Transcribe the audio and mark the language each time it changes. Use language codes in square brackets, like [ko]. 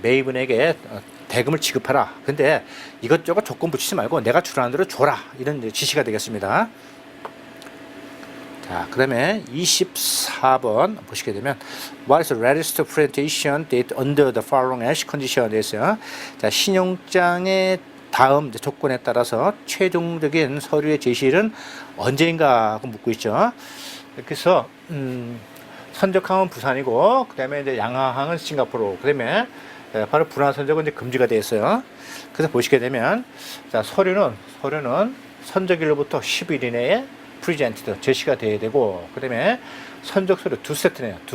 [ko] 매입은행에게 대금을 지급하라. 근데 이것저것 조건 붙이지 말고 내가 주라는 대로 줘라. 이런 지시가 되겠습니다. 자, 그다음에 24번 보시게 되면 [en] What is the latest presentation date under the following as condition? [ko] 되어있어요. 자, 신용장의 다음 조건에 따라서 최종적인 서류의 제시일은 언제인가 묻고 있죠. 그래서 선적항은 부산이고, 그다음에 이제 양화항은 싱가포르. 그다음에 바로 분할 선적은 이제 금지가 되어 있어요. 그래서 보시게 되면 자, 서류는 선적일로부터 10일 이내에 프리젠티드 제시가 돼야 되고, 그다음에 선적 서류 두 세트네요.